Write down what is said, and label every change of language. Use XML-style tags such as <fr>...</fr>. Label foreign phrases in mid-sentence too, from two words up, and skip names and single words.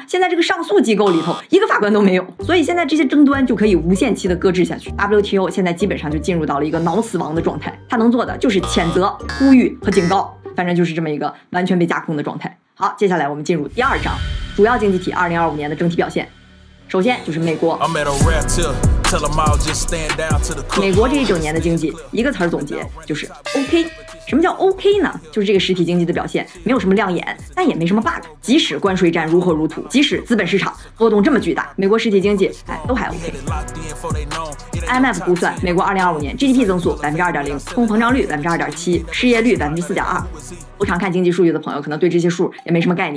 <zh>現在這個上訴機構裡頭一個法官都沒有，所以現在這些爭端就可以無限期的擱置下去。WTO 現在基本上就進入到了一個腦死亡的狀態，它能做的就是譴責、呼籲和警告，反正就是這麼一個完全被架空的狀態。好，接下來我們進入第2章，主要經濟體2025年的整體表現。首先就是美国。美国这一整年的经济，一个词儿总結就是 OK。什么叫 OK 呢？就是这个实体经济的表现没有什么亮眼，但也没什么 bug。即使关税戰如火如荼，即使資本市場波動這麼巨大，美國實體經濟都還 OK。IMF 估算，美國2025年 GDP 增速2.0%，通膨脹率2.7%，失業率4.2%。不常看經濟數據的朋友可能對這些數也沒什麼概念。</zh>